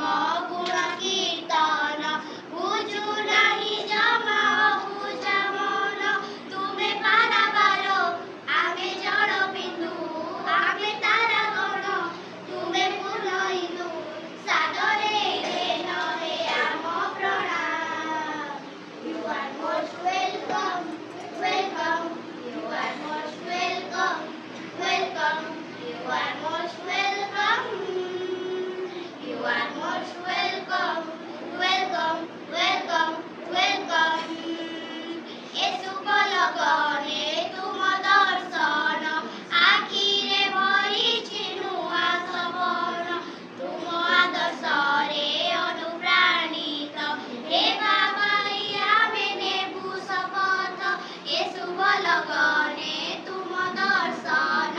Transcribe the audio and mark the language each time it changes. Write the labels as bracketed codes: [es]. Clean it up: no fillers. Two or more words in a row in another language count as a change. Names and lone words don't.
[or] ଗୁଣ କୀର୍ତ୍ତନ ବୁଝୁ ନହିଁ ଜମା ବୁଝ ମନ ତୁମେ ପାରାବାର ଆମେ ଜଡ଼ ବିନ୍ଦୁ ଆମେ ତାରା ଗଣ ତୁମେ ପୂର୍ଣ୍ଣ ଇନ୍ଦୁ ସାଦରେ ନହେ ଆମ ପ୍ରଣାମ [en] You are most welcome, welcome. You are most welcome, welcome. You are most welcome. You are most welcome, welcome, welcome, welcome. [or] ଏ ଶୁଭ ଲଗନେ ତୁମ ଦର୍ଶନ ଆଖିରେ ଭରିଛି ନୁଆ ସବନ ତୁମ ଆଦର୍ଶରେ ଅନୁପ୍ରାଣିତ ହେ ବାବା ଆମେ ନେବୁ ଶପଥ ଏ ଶୁଭ ଲଗନେ ତୁମ ଦର୍ଶନ